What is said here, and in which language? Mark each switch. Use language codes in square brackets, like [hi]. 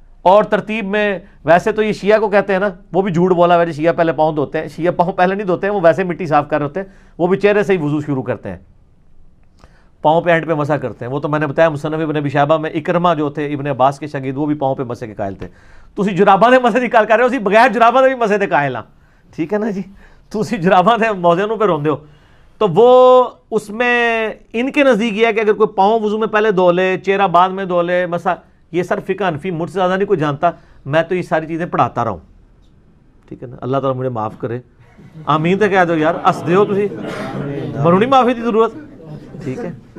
[ur] اور ترتیب میں ویسے تو یہ شیعہ کو کہتے ہیں نا, وہ بھی جھوٹ بولا ہے, شیعہ پہلے پاؤں دھوتے ہیں. شیعہ پاؤں پہلے نہیں دھوتے ہیں, وہ ویسے مٹی صاف کر رہے ہوتے ہیں, وہ بھی چہرے سے ہی وضو شروع کرتے ہیں, پاؤں پہ اینڈ پہ مسح کرتے ہیں. وہ تو میں نے بتایا مصنف ابن ابی شیبہ میں اکرمہ جو تھے ابن عباس کے شاگرد, وہ بھی پاؤں پہ مسح کے قائل تھے. [pa] تسی جراباں دے مسح نکال کر رہے ہو, اسی بغیر جراباں دے بھی مسح دے قائل ہاں, ٹھیک ہے نا جی. تسی جراباں دے موزنوں پہ روندے ہو. [ur] تو وہ اس میں ان کے نزدیک یہ ہے کہ اگر کوئی پاؤں وضو میں پہلے دھو لے, چہرہ بعد میں دھو لے, مسح, یہ سر فقہ حنفی, مجھ سے زیادہ نہیں کوئی جانتا, میں تو یہ ساری چیزیں پڑھاتا رہا ہوں, ٹھیک ہے نا. اللہ تعالیٰ مجھے معاف کرے, آمین تو کہہ دو یار, [pa] ہس دے ہو تسی, منو نہیں معافی دی ضرورت, [ur] ٹھیک ہے.